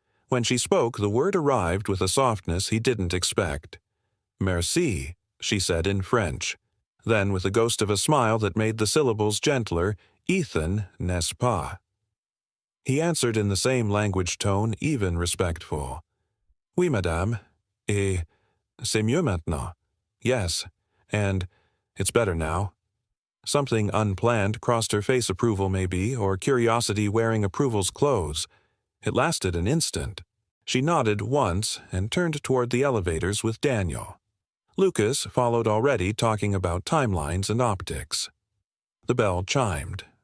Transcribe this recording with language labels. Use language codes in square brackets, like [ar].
[en] When she spoke, the word arrived with a softness he didn't expect. Merci, she said in French. Then, with the ghost of a smile that made the syllables gentler, Ethan, [fr] n'est-ce pas? [en] He answered in the same language tone, even respectful. [fr] Oui, madame. Et c'est mieux maintenant. [en] Yes, and it's better now. Something unplanned crossed her face, approval maybe, or curiosity wearing approval's clothes. It lasted an instant. She nodded once and turned toward the elevators with Daniel. Lucas followed already, talking about timelines and optics. The bell chimed.